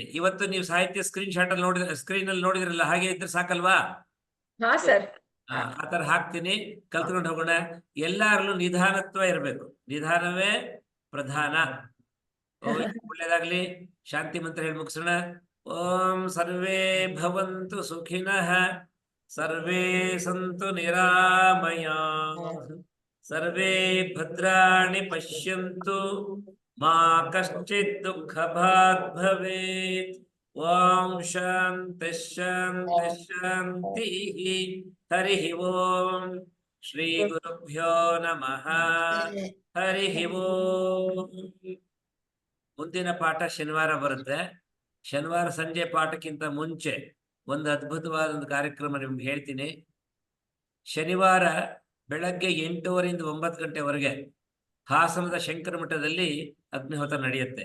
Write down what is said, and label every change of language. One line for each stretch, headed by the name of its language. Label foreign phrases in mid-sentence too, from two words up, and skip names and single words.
Kannada: ಇವತ್ತು ನೀವು ಸಾಹಿತ್ಯ
English: screen shot
Kannada: ಅಲ್ಲಿ ನೋಡಿದ್ರೆ, ಸ್ಕ್ರೀನ್ ಅಲ್ಲಿ ನೋಡಿದ್ರಲ್ಲ, ಹಾಗೆ ಇದ್ರೆ ಸಾಕಲ್ವಾ? ಹಾ ಸರ್. ಆ ತರ ಹಾಕ್ತೀನಿ, ಕಲ್ತ್ಕೊಂಡು ಹೋಗೋಣ. ಎಲ್ಲಾರಲ್ಲೂ ನಿಧಾನತ್ವ ಇರಬೇಕು, ನಿಧಾನವೇ ಪ್ರಧಾನ. ಒಳ್ಳೇದಾಗ್ಲಿ. ಶಾಂತಿ ಮಂತ್ರ ಹೇಳಿ ಮುಗಿಸೋಣ.
Sanskrit: ಓಂ ಸರ್ವೇ ಭವಂತು ಸುಖಿನಃ, ಸರ್ವೇ ಸಂತು ನಿರಾಮಯಾಃ, ಸರ್ವೇ ಭದ್ರಾಣಿ ಪಶ್ಯಂತು, ಮಾ ಕಶ್ಚಿತ್ ದುಃಖ ಭಾಗ್ ಭವೇತ್. ಓಂ ಶಾಂತಿ ಶಾಂತಿ ಶಾಂತಿ. ಹರಿ ಓಂ. ಶ್ರೀ ಗುರುಭ್ಯೋ ನಮಃ. ಹರಿ ಓಂ.
Kannada: ಮುಂದಿನ ಪಾಠ ಶನಿವಾರ ಬರುತ್ತೆ. ಶನಿವಾರ ಸಂಜೆ ಪಾಠಕ್ಕಿಂತ ಮುಂಚೆ ಒಂದು ಅದ್ಭುತವಾದ ಒಂದು ಕಾರ್ಯಕ್ರಮ ನಿಮ್ಗೆ ಹೇಳ್ತೀನಿ. ಶನಿವಾರ ಬೆಳಗ್ಗೆ 8:30 9 ಗಂಟೆವರೆಗೆ ಹಾಸನದ ಶಂಕರ ಮಠದಲ್ಲಿ ಅಗ್ನಿಹೋತ್ರ ನಡೆಯುತ್ತೆ.